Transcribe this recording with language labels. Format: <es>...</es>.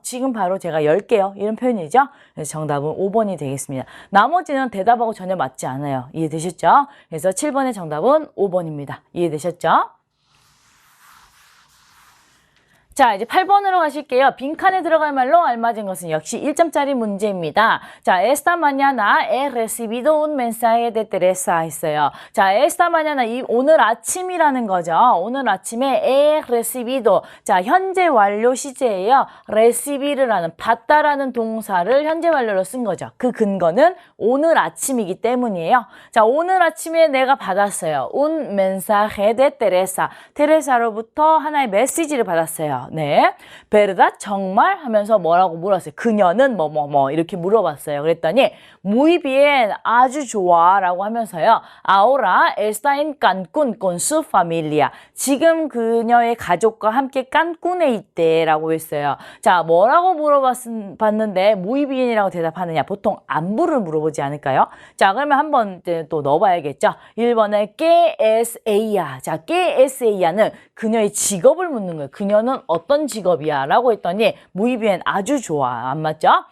<ko>지금 바로 제가 열게요. 이런 표현이죠. 그래서 정답은 5번이 되겠습니다. 나머지는 대답하고 전혀 맞지 않아요. 이해되셨죠? 그래서 7번의 정답은 5번입니다. 이해되셨죠? 자, 이제 8번으로 가실게요. 빈칸에 들어갈 말로 알맞은 것은 역시 1점짜리 문제입니다.</ko> <es>자, esta mañana he recibido un mensaje de Teresa 했어요.</es> <ko>자,</ko> <es>esta mañana</es> <ko>오늘 아침이라는 거죠. 오늘 아침에 he recibido 자, 현재 완료 시제예요. recibir라는 받다라는 동사를 현재 완료로 쓴 거죠. 그 근거는 오늘 아침이기 때문이에요. 자, 오늘 아침에 내가 받았어요.</ko> <es>un mensaje de Teresa.</es> <ko>테레사로부터 하나의 메시지를 받았어요. 네, verdad 정말 하면서 뭐라고 물었어요. 그녀는 뭐뭐뭐 이렇게 물어봤어요. 그랬더니</ko> <es>muy bien</es> <ko>아주 좋아라고 하면서요.</ko> <es>ahora está en Cancún con su familia.</es> <ko>지금 그녀의 가족과 함께 깐쿤에 있대라고 했어요. 자, 뭐라고 물어봤는데</ko> <es>muy bien</es> <ko>이라고 대답하느냐? 보통 안부를 물어보지 않을까요? 자, 그러면 한번 또 넣어봐야겠죠.</ko> <es>1번에 que es ella.</es> <ko>자,</ko> <es>que es ella</es> <ko>는 그녀의 직업을 묻는 거예요. 그녀는 어떤 직업이야? 라고 했더니</ko> <es>muy bien,</es> <ko>아주 좋아. 안 맞죠?</ko>